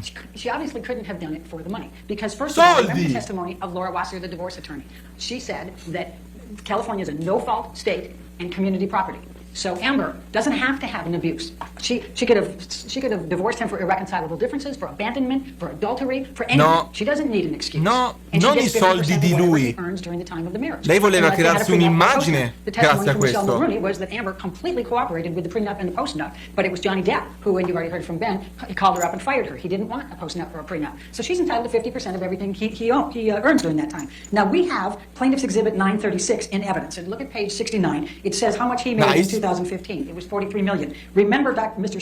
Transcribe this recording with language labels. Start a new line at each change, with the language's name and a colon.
English: But she obviously couldn't have done it for the money because first of all, remember the testimony of Laura Wasser, the divorce attorney. She said that California is a no-fault state and community property. So Amber doesn't have to have an abuse. She could have divorced him for irreconcilable differences, for abandonment, for adultery, for anything. No. She doesn't need an excuse. No, and
Italian: non i soldi di lui. Lei voleva crearsi un'immagine grazie a questo.
English: Michelle Mulrooney was that Amber completely cooperated with the prenup and the postnup, but it was Johnny Depp who, and you've already heard from Ben, he called her up and fired her. He didn't want a postnup or a prenup. So she's entitled to 50% of everything he earns during that time. Now we have Plaintiff's Exhibit 936 in evidence, and look at page 69. It says how much he made in 2015. It was $43 million. Remember Mr.